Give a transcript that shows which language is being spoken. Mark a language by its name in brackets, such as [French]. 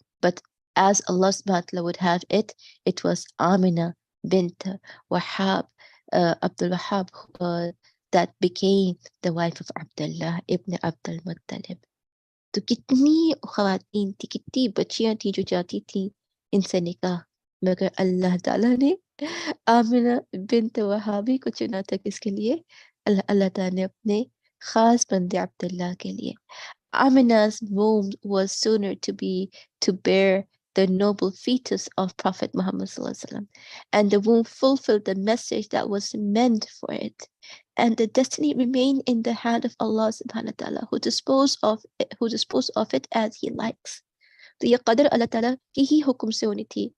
[English] But as Allah subhanahu wa ta'ala would have it, it was Aminah Bint Wahb, Abdul Wahab, that became the wife of Abdullah ibn Abdul Muttalib. [Urdu] تو کتنی خواتین تھی، کتنی بچیاں تھیں جو جاتی تھیں ان سے نکاح، مگر اللہ تعالیٰ نے آمنہ بنت وہابی کو چنا تھا کس کے لیے؟ اللہ تعالیٰ نے اپنے خاص بندے عبداللہ کے لیے. [English] Aminah's womb was sooner to bear the noble fetus of Prophet Muhammad sallallahu alaihi wasallam, and the womb fulfilled the message that was meant for it, and the destiny remained in the hand of Allah subhanahu wa ta'ala, who disposed of it as he likes. [Urdu] تو یہ قدر اللہ تعالیٰ کی ہی حکم سے ہونی تھی.